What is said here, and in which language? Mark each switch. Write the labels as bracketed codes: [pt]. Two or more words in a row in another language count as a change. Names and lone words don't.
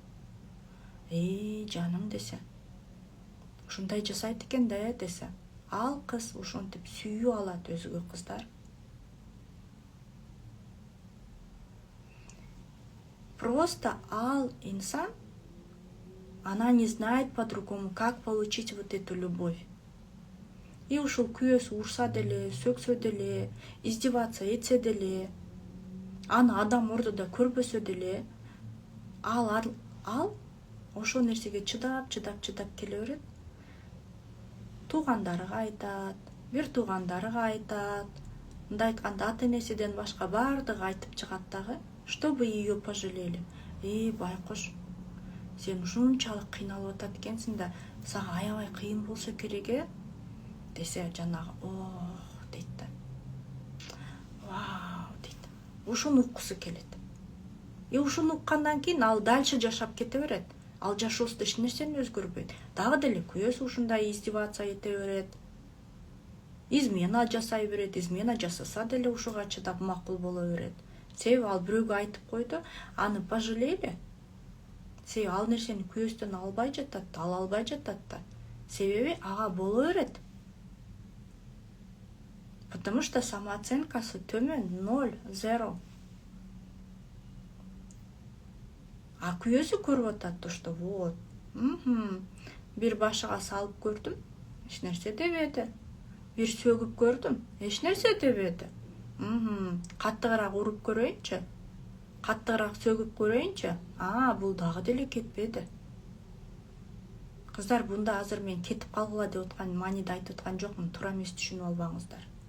[ky] Жаным десе. Ушундай жасайт экен да, десе. Ал кыз ушинтип сүйүү алат өзгө кыздар. Просто ал инсан, [ru] она не знает по-другому, как получить вот эту любовь. [ky] И ушул күйөөсү урса деле, сөксө деле, издеваться этсе деле, аны адам ордуда көрбөсө деле, ал ошол нерсеге чыдап келе берет. Туугандарыга айтат, бир туугандарыга айтат, мындай айтканда ата-энесиден башка бардыгы айтып чыгат дагы, [ru] чтобы ее пожалели. [ky] Байкуш, сен ушунчалык кыйналып атат экенсиң да, сага аябай кыйын болсо керек, десе, жанагы, дейт да. Вау, дейт. Ушуну уккусу келет. И ушуну уккандан кийин ал дальше жашап кете берет. Ал жашоосунда эч нерсени өзгөрбөйт. Дагы деле күйөөсү ушундай издеваться эте берет. Измена жасай берет, измена жасаса деле ушуга чыдап макул боло берет. Себеби ал бирөөгө айтып койду, аны пожалели. Себеби ал нерсени күйөөсүнөн албай жатат, ала албай жатат да. Себеби ага боло берет. [ru] Потому что [ky] самооценкасы төмөн, 0, 0. А күйөөсү көрүп атат, [ru] что вот. [ky] Бир башыга салып көрдүм, эч нерсе дебеди. Бир сөгүп көрдүм, эч нерсе дебеди. Каттыгыраак уруп көрөйүнчү, каттыгыраак сөгүп көрөйүнчү. Бул дагы деле кетпеди. Кыздар, бунда азыр мен кетип калгыла деп аткан мааниде айтып аткан жокмун, туура эмес түшүнүп албаңыздар.